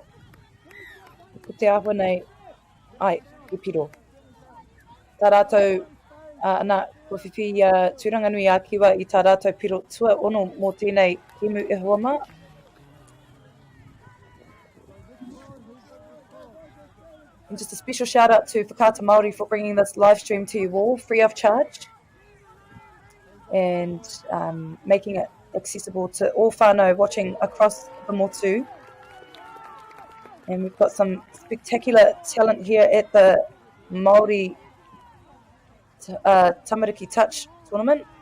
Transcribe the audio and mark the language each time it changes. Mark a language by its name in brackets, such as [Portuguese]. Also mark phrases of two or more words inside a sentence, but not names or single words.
[Māori] Ko te aho nei, ai, I piro. Tā rātou, ana, ko whiwhi Tūranga Nui a Kiwa I tā rātou piro tua ono mō tēnei kēmu e hoa mā. [English] And just a special shout out to Whakaata Māori for bringing this live stream to you all free of charge and making it accessible to all whānau watching across the motu. And we've got some spectacular talent here at the Māori Tamariki Touch Tournament.